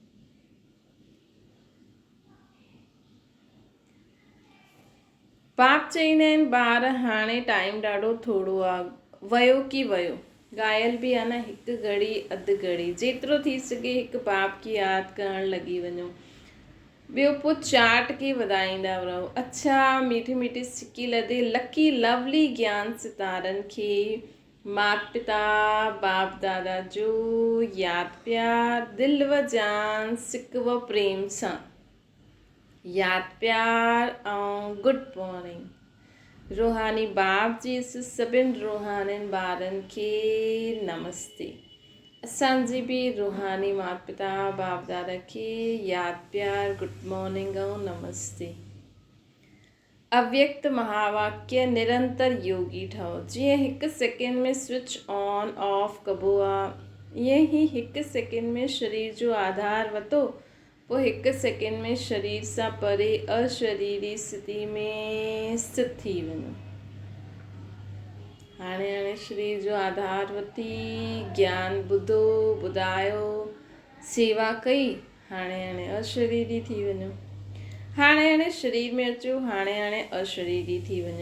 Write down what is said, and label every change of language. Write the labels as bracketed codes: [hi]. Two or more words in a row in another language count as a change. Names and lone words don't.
[sd] बाप चईंदा आहिनि ॿार हाणे टाइम ॾाढो थोरो आहे, वियो की वियो। ॻायल बि आहे न, हिकु घड़ी अधु घड़ी, जेतिरो थी सघे हिकु बाप खे यादि करणु लॻी वञो। ॿियो पोइ चाट खे वधाईंदा रहो। अच्छा मीठी मीठी सिकी लदे [en] lucky lovely [sd] ज्ञान सितारनि खे माता पिता बाप दादा जो यादि प्यार दिलि व जान सिकव प्रेम सां यादि प्यार ऐं [en] good morning. [sd] रूहानी बाप जी सभिनि रूहानियुनि ॿारनि खे नमस्ते। असांजी बि रूहानी माता पिता बाप दादा खे यादि प्यार [en] good morning [sd] ऐं नमस्ते। अव्यक्त महावाक्य निरंतर योगी ठहो। जीअं हिकु सेकेंड में [en] switch on off [sd] कबो आहे, ईअं ई हिकु सेकेंड में शरीर जो आधार वठो, पोइ हिकु सेकेंड में शरीर सां परे अशरीरी स्थिति में स्थित थी वञो। हाणे शरीर जो आधार वठी ज्ञान ॿुधो ॿुधायो सेवा कई, हाणे अशरीरी थी वञो। हाणे शरीर में अचो, हाणे अशरीरी थी वञो।